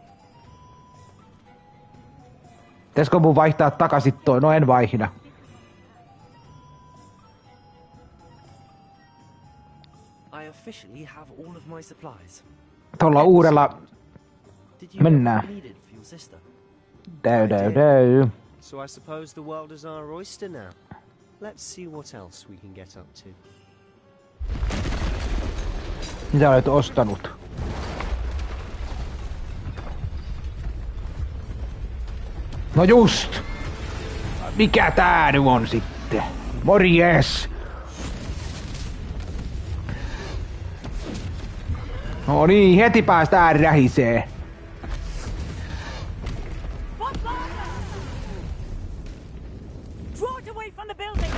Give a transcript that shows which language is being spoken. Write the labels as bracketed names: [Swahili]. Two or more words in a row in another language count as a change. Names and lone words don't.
[Finnish] Pitäisikö mun vaihtaa takaisin toi? No en vaihda. [English] I officially have all of my supplies. [Finnish] Tuolla uudella mennään. Däy. [English] So I suppose the world is our oyster now. Let's see what else we can get up to. [Finnish] Mitä olet ostanut? No just! Mikä tää nyt on sitten? Morjes! No niin, heti päästään rähisee. [English] Draw it away from the building!